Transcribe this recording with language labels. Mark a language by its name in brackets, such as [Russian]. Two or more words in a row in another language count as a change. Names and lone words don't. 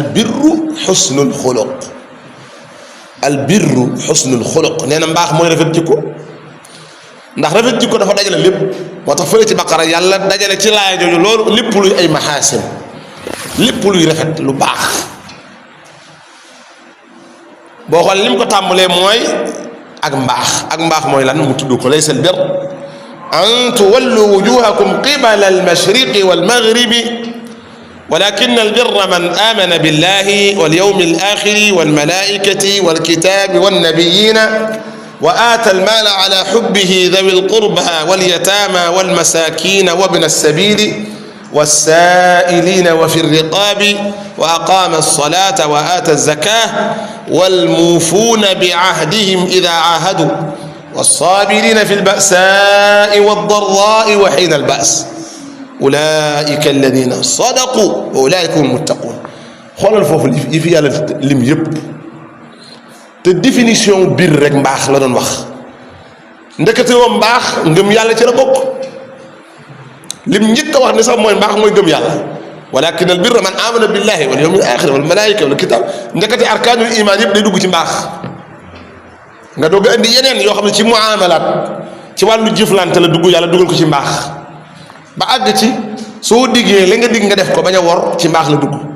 [Arabic] بر حسن الخلق البر حسن الخلق [Wolof] nee na mbaax mooy rafet jikko ndax rafet jikko dafa dajale lépp moo tax fële ci baqara yàlla dajale ci laaya jooju loolu lépp luy ay maxaasin lépp luy rafet lu baax boo xool li mu ko tàmbalee mooy ak mbaax mooy lan mu tudd [Arabic] ko ليس البر أن تولوا وجوهكم قبل المشرق والمغرب ولكن البر من آمن بالله واليوم الآخر والملائكة والكتاب والنبيين وآتى المال على حبه ذوي القربى واليتامى والمساكين وابن السبيل والسائلين وفي الرقاب وأقام الصلاة وآتى الزكاة والموفون بعهدهم إذا عاهدوا والصابرين في البأساء والضراء وحين البأس أولئك الذين صدقوا وأولئك هم المتقون [Wolof] xoolal foofu yi fi yàlla lim yëpp te définition biir rek mbaax la doon wax ndekete woo mbaax ngëm yàlla ci la bokk lim njëkk a wax ne sax mooy mbaax mooy ngëm yàlla walakin [Arabic] البر من آمن بالله واليوم الآخر والملائكة والكتاب [Wolof] ndekete [Arabic] أركان الإيمان [Wolof] yëpp day dugg ci mbaax nga doog a indi yeneen yoo xam ne ci muamalaat ci wàllu jëflante la dugg yàlla dugal ko ci mbaax ba àgg ci soo diggee la nga digg nga def ko bañ a wor ci mbaax la dugg